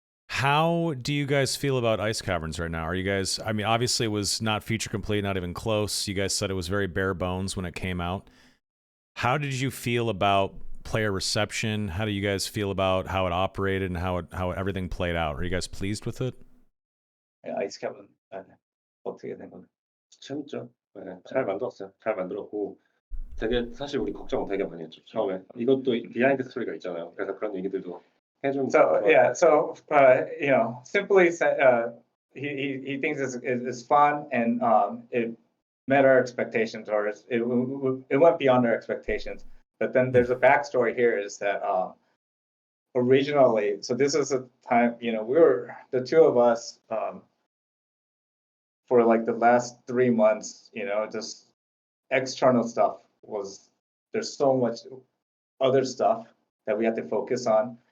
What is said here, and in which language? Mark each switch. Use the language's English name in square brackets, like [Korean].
[English] How do you guys feel about Ice Caverns right now? Are you guys, I mean, obviously it was not feature complete, not even close. You guys said it was very bare bones when it came out. How did you feel about player reception? How do you guys feel about how it operated and how everything played out? Are you guys pleased with it? [Korean] 아이스 캐빈 어떻게 된 건가요? 재밌죠. 네, 잘 만들었어요. 잘 만들었고 되게 사실 우리 걱정 되게 많이 했죠. 처음에 이것도 비하인드 스토리가 있잖아요. 그래서 그런 얘기들도 해주면 [English] So yeah, so simply said, he thinks it's fun and it met our expectations, or it went beyond our expectations. But then there's a backstory here is that originally, so this is a time, we were the two of us for like the last 3 months, just external stuff there's so much other stuff that we had to focus on.